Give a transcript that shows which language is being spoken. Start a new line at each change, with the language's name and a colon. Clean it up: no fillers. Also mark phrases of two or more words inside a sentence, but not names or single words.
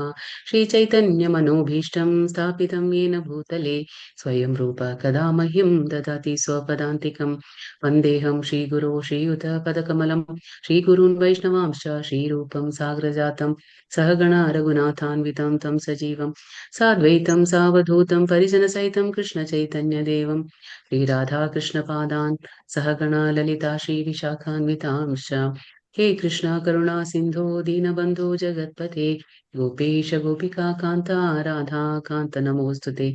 Sanskrit: ശ്രീചൈതന്യമനോഭീഷ്ടം സ്ഥാപിതം യേന ഭൂതലേ സ്വയം രൂപ കഥാ മഹ്യം ദദാതി സ്വപദാന്തികം. വന്ദേഹം ശ്രീഗുരോ ശ്രീയുതപദകമലം ശ്രീഗുരുन् വൈഷ്ണവാംശ്ച ശ്രീരൂപം സാഗ്രജാതം സഹഗണ രഘുനാഥാन्वितं तं सजीवं साद्वैतं सावधूतं परिजनसहितं कृष्णचैतन्यदेवं श्रीराधाकृष्णपादान् सहगणा ललिता श्रीविशाखान्वितांश्च. हे कृष्णा करुणा सिन्धो दीनबन्धो जगत्पते गोपेश गोपिका कान्ता राधा कान्त नमोऽस्तुते.